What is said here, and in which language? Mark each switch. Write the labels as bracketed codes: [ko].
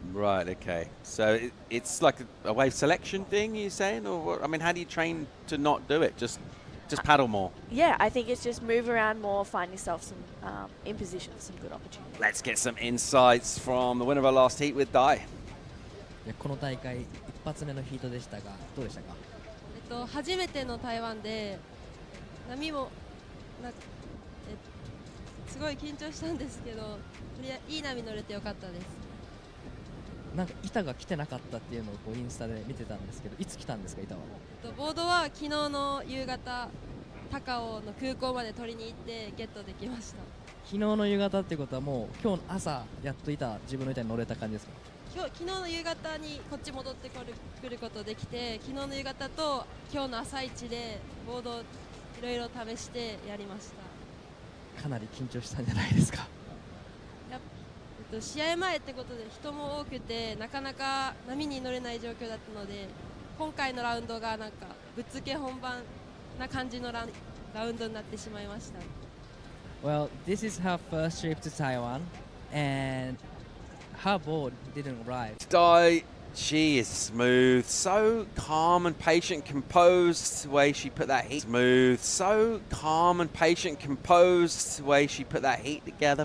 [en] Right, okay. So it's like a wave selection thing, you're saying? Or what? I mean, how do you train to not do it? Just paddle more? Yeah, I think it's just move around more, find yourself some in position for some good opportunities. Let's get some insights from the winner of our last heat with Dai. [ja] この大会一発目のヒートでしたがどうでしたか？初めての台湾で波もすごい緊張したんですけど、いい波乗れてよかったです。なんか板が来てなかったっていうのをこうインスタで見てたんですけど、いつ来たんですか板は？ボードは昨日の夕方高尾の空港まで取りに行ってゲットできました。昨日の夕方ってことはもう今日の朝やっと自分の板に乗れた感じですか？昨日の夕方にこっち戻ってくることできて、昨日の夕方と今日の朝一でボードいろいろ試してやりました。かなり緊張したんじゃないですか？試合前ってことで人も多くてなかなか波に乗れない状況だったので、今回のラウンドがなんかぶっつけ本番な感じのラウンドになってしまいました。 [en] Well, this is her first trip to Taiwan, and her board didn't arrive. Dai, she is smooth, so calm and patient, composed. The way she put that heat smooth, so calm and patient, composed. The way she put that heat together.